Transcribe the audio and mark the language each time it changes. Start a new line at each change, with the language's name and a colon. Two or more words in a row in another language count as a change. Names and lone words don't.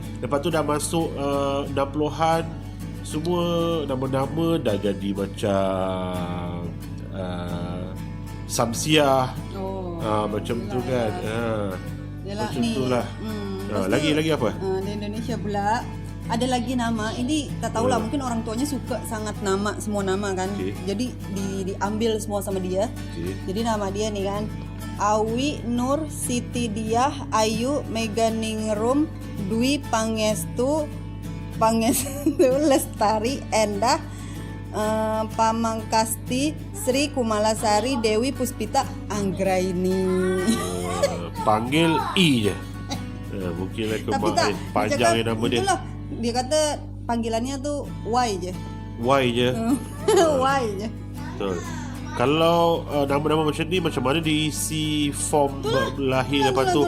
Malay: Lepas tu dah masuk 60-an, semua nama-nama dah jadi macam Samsiah, macam tu kan. Yalah, Macam ni. tu lah. Lepas tu, Lagi apa? Di Indonesia pula ada lagi nama. Ini tak tahulah, mungkin orang tuanya suka sangat semua nama kan. Okey. Jadi diambil semua sama dia. Okay. Jadi nama dia nih kan, Awi Nur Siti Diah Ayu Meganingrum Dwi Pangestu Lestari Endah Pamangkasti Sri Kumalasari Dewi Puspita Anggraini. Panggil I je. Mungkinlah Tapi tak, panjang yang nama dia. itulah, dia kata panggilannya tuh Y je. Y je. Y je. Betul. Kalau nama-nama macam ni, macam mana diisi form lahir lepas tu